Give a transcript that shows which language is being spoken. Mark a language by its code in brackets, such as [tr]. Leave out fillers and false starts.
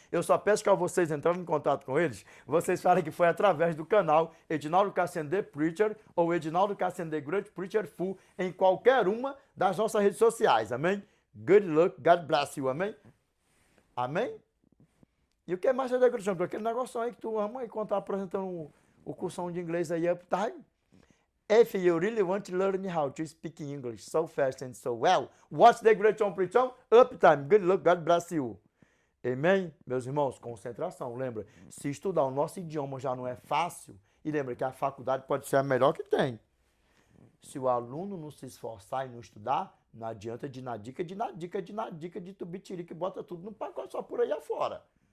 [pt] Eu só peço que ao vocês entrarem em contato com eles, vocês falem que foi através do canal Edinaldo Cassiano The Preacher ou Edinaldo Cassiano The Great Preacher Full em qualquer uma das nossas redes sociais, amém? [en] Good luck, God bless you, [pt] amém? Amém? E o que mais é da Cristiano? Aquele negócio aí que tu ama e quando tá apresentando o cursão de inglês aí, Uptime. [en] If you really want to learn how to speak English so fast and so well, watch The Great John Preachão, Uptime. Good luck, God bless you. [pt] Amém? Meus irmãos, concentração. Lembra, se estudar o nosso idioma já não é fácil, e lembra que a faculdade pode ser a melhor que tem. Se o aluno não se esforçar e não estudar, não adianta de na dica, de tubitiri, que bota tudo no pacote só por aí afora.